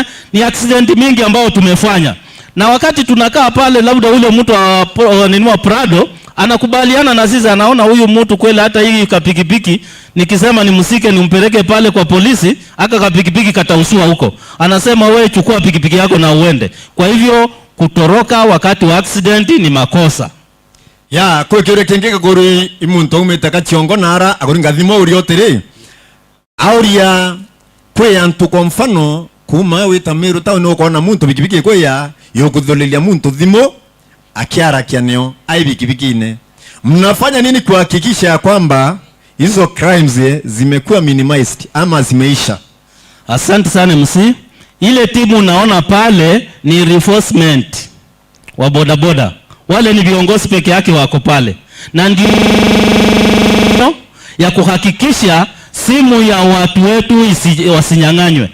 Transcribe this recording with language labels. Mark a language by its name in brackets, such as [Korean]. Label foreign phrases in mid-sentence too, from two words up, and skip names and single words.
[Swahili] Ni accident mingi ambao tumefanya. Na wakati tunakaa pale labda ule mtu wa Prado anakubaliana na sisi, anaona huyu mtu kweli hata hii kapikipiki nikisema nimsike nimpeleke pale kwa polisi, aka kapikipiki katausua huko. Anasema wewe chukua pikipiki yako na uende. Kwa hivyo kutoroka wakati wa accident ni makosa. [Meru] Ya kwa kile kengeka gori imuntu umetaka chiongo nara agoringa thimo uriotiri auria kwe antu kwa mfano kuma wita miru tao no kona muntu bikibiki kwe ya yokudholelia muntu thimo akiara kianeo ai bikibiki ine. [Swahili] Mnafanya nini kuhakikisha kwamba hizo crimes zimekuwa minimized ama zimeisha? Asante sana MC. Ile timu unaona pale ni reinforcement wa bodaboda. Wale ni viongozi peke yake wako pale. Na ndio ya kuhakikisha simu ya watu wetu wasinyang'anywe.